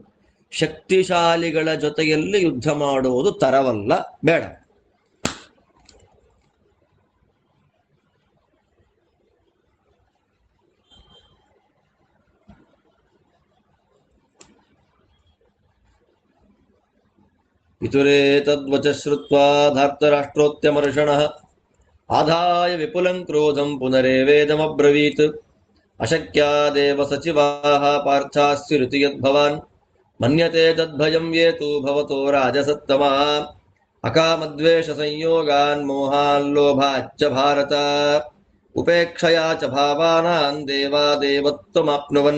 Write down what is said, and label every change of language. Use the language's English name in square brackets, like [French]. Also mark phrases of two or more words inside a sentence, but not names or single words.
[Kannada] ಶಕ್ತಿಶಾಲಿಗಳ ಜೊತೆಯಲ್ಲಿ ಯುದ್ಧ ಮಾಡುವುದು ತರವಲ್ಲ, ಬೇಡ. [Sanskrit] ಇತುರೇತದ್ವಚ ಶ್ರುತ್ವಾ ಧಾರ್ತರಾಷ್ಟ್ರೋತ್ಯಮರ್ಷಣಃ ಆದಾಯ ವಿಪುಲಂ ಕ್ರೋಧಂ ಪುನರೇವೇದಮಬ್ರವೀತ್ ಅಶಕ್ಯಾ ದೇವ ಸಚಿವಾಃ ಪಾರ್ಥಾಸ್ಯುರಿತಿ ಯದ್ಭವಾನ್ ಮನ್ಯತೆ ತದ್ಭಯಂ ಯೇತು ಭವತೋ ರಾಜಸತ್ತಮಃ ಅಕಾಮದ್ವೇಷ ಸಂಯೋಗಾನ್ ಮೋಹಾಲ್ಲೋಭಾಚ್ಚ ಭಾರತ ಉಪೇಕ್ಷಯಾ ಚ ಭಾವಾನಾಂ ದೇವಾ ದೇವತ್ವಮಾಪ್ನುವನ್